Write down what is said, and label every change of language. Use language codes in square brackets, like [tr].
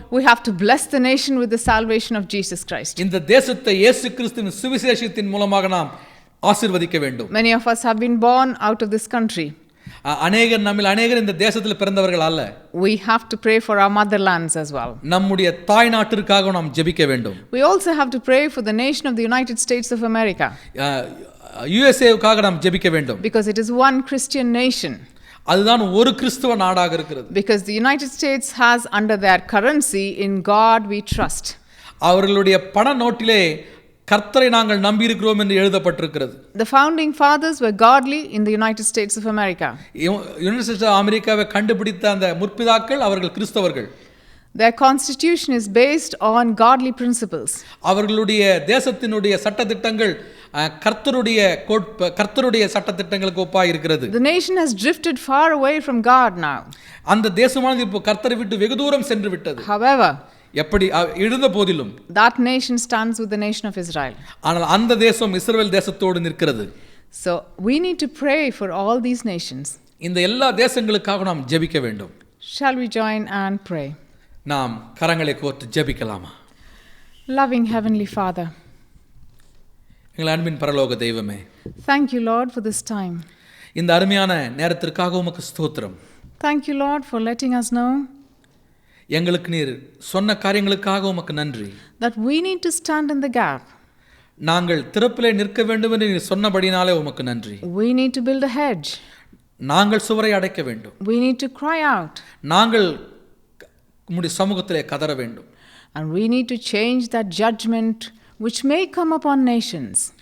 [en] We have to bless the nation with the salvation of Jesus Christ. [ta] இந்த தேசத்தை இயேசு கிறிஸ்துவின் சுவிசேஷத்தின் மூலமாக நாம் ஆசீர்வதிக்க வேண்டும். [en] Many of us have been born out of this country. [ta] அநேகர் இந்த தேசத்தில் பிறந்தவர்கள் அல்ல. [en] We have to pray for our motherlands as well. [ta] நம்முடைய தாய் நாட்டிற்காக நாம் ஜெபிக்க வேண்டும். [en] We also have to pray for the nation of the United States of America. [ta] யுஎஸ்ஏவுக்காக நாம் ஜெபிக்க வேண்டும். [en] Because it is one Christian nation. [ta] அதுதான் ஒரு கிறிஸ்தவ நாடாக இருக்கிறது. [en] Because the United States has under their currency, in God we trust. [ta] அவர்களுடைய பண நோட்டிலே கர்த்தரை நாங்கள் நம்பி இருக்கிறோம் என்று எழுதப்பட்டிருக்கிறது. [en] The founding fathers were godly in the United States of America. [ta] United states of அமெரிக்காவை கண்டுபிடித்த அந்த முற்பிதாக்கள் அவர்கள் கிறிஸ்தவர்கள். [en] Their constitution is based on godly principles. [ta] அவர்களுடைய தேசத்தினுடைய சட்டதிட்டங்கள் கர்த்தருடைய சட்டதிட்டங்களுக்கு ஒப்பாய் இருக்கிறது. [en] The nation has drifted far away from God now. [ta] அந்த தேசமானது இப்போ கர்த்தரை விட்டு வெகு தூரம் சென்று விட்டது. [en] However, [ta] எப்படி இருந்த போதிலும் [en] that nation stands with the nation of Israel. [ta] ஆனால் அந்த தேசம் இஸ்ரவேல் தேசத்தோடு நிற்கிறது. [en] So we need to pray for all these nations. [ta] இந்த எல்லா தேசங்களுக்காக நாம் ஜெபிக்க வேண்டும். [en] Shall we join and pray? [ta] நாம் கரங்களை கோர்த்து ஜெபிக்கலாமா? [en] Loving Heavenly Father, [ta] எங்கள் அன்பின் பரலோக தெய்வமே, [en] thank you Lord for this time. [ta] இந்த அருமையான நேரத்திற்காக உமக்கு ஸ்தோத்திரம். [en] Thank you Lord for letting us know [ta] எங்களுக்கு நீர் சொன்ன காரியங்களுக்காக உமக்கு நன்றி. [en] that we need to stand in the gap. [ta] நாங்கள் திறப்பிலே நிற்க வேண்டும் என்று நீர் சொன்னபடினாலே உமக்கு நன்றி. [en] We need to build a hedge. [ta] நாங்கள் சுவரை அடைக்க வேண்டும். [en] We need to cry out. [ta] நாங்கள் உம்முடைய சமூகத்திலே கதற வேண்டும். [en] And we need to change that judgment which may come upon nations.